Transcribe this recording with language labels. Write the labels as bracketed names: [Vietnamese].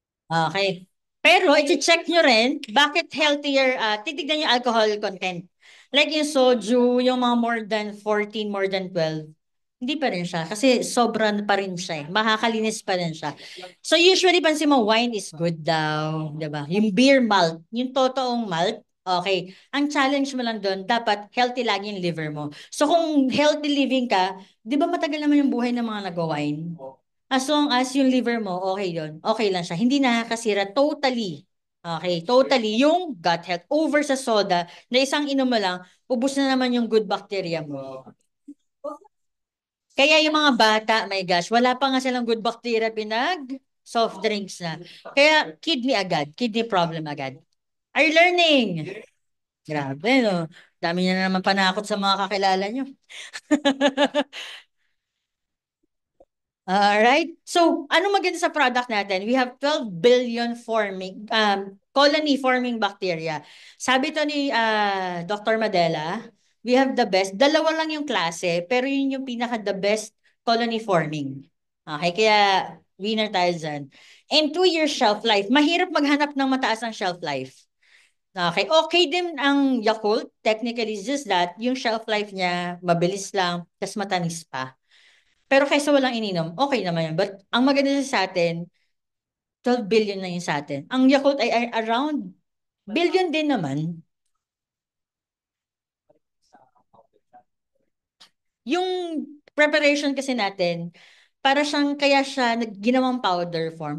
[Filipino] Okay. Pero i-check nyo rin, bakit healthier, titignan yung alcohol content. Like yung soju, yung mga more than 14, more than 12. Hindi pa rin siya. Kasi sobrang pa rin siya eh. Makakalinis pa rin siya. So usually, pansin mo, wine is good daw. Diba? Yung beer malt, yung totoong malt, okay. Ang challenge mo lang doon, dapat healthy lagi yung liver mo. So kung healthy living ka, di ba matagal naman yung buhay ng mga nag-wine? As long as yung liver mo, okay yun. Okay lang siya. Hindi nakakasira totally. Okay, totally. Yung gut health over sa soda na isang inom mo lang, ubos na naman yung good bacteria mo. Kaya yung mga bata, my gosh, wala pa nga silang good bacteria soft drinks na. Kaya kidney agad, kidney problem agad. [English] Are you learning? Grabe, no? [Filipino] Dami niya na naman panakot sa mga kakilala nyo. Alright. So, ano maganda sa product natin? [English] We have 12 billion colony forming bacteria. [Filipino] Sabi to ni Dr. Madela, [English] we have the best. [Filipino] Dalawa lang yung klase, pero yun yung pinaka the best colony forming. Okay, kaya winner tayo dyan. And 2 years shelf life. Mahirap maghanap ng mataas ang shelf life. Okay, okay din ang Yakult. [English] Technically, it's just that [Filipino] yung shelf life niya, mabilis lang, tas matamis pa. Pero kaysa walang ininom, okay naman yan. But ang maganda sa atin, 12 billion na yun sa atin. Ang Yakult ay around billion din naman. Yung preparation kasi natin, kaya siya ginawang powder form.